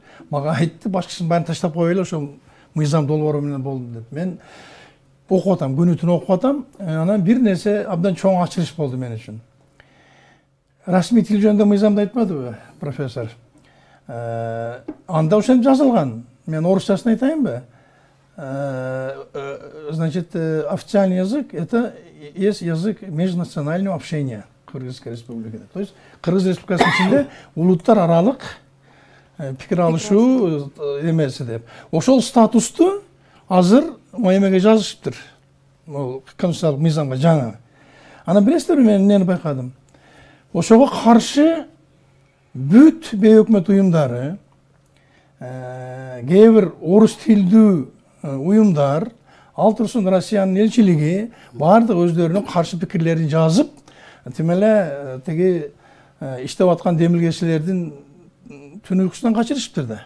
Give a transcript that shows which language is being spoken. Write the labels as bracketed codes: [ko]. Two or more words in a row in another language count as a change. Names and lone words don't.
[ky] Мага айтты, башкасын баарын таштап коелу, ошол мыйзам долбоору менен болду деп. Мен окуп атам, күнү түнү окуп атам. Анан бир нерсе абдан чоң ачылыш болду мен үчүн. Расмий тил жөнүндө мыйзамды айтпадыбы, профессор? Анда ошентип жазылган. Мен орусчасын айтайынбы? [ru] Значит, официальный язык – это есть язык межнационального общения Кыргызской республики. То есть [ky] Кыргыз республикасынын ичинде улуттар аралык пикир алышуу эмеси деп. Ошол статусту азыр эмеге жазышыптыр. Бул конституциялык мыйзамга жаңы. Анан билесиздерби мен эмнени байкадым? Ошого каршы бүт бейөкмөт уюмдары, кээ бир орус тилдүү уюмдар, ал турсун Россиянын элчилиги баардык өздөрүнүн каршы пикирлерин жазып, тим эле тиги иштеп аткан демилгечилердин түн уйкусунан качырышыптыр да.